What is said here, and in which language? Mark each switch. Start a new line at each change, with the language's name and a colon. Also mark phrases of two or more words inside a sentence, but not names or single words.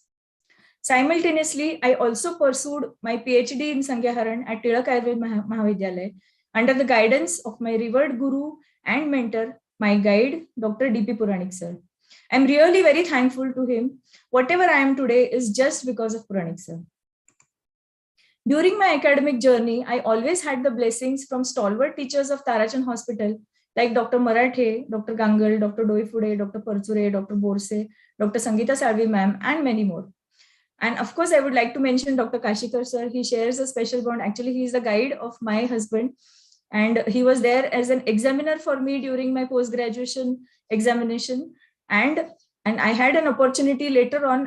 English: Simultaneously, I also pursued my PhD in Sangyaharan at Tilak Ayurved Mahavidyalaya under the guidance of my revered guru and mentor, my guide, Dr. D.P. Puranik sir. I'm really very thankful to him. Whatever I am today is just because of Puranik sir. During my academic journey, I always had the blessings from stalwart teachers of Tarachan Hospital like Dr. Marathe, Dr. Gangal, Dr. Doifude, Dr. Parchure, Dr. Borse, Dr. Sangeeta Salvi ma'am, and many more. And of course, I would like to mention Dr. Kashikar sir. He shares a special bond. Actually, he is the guide of my husband. And he was there as an examiner for me during my post-graduation examination. And I had an opportunity later on.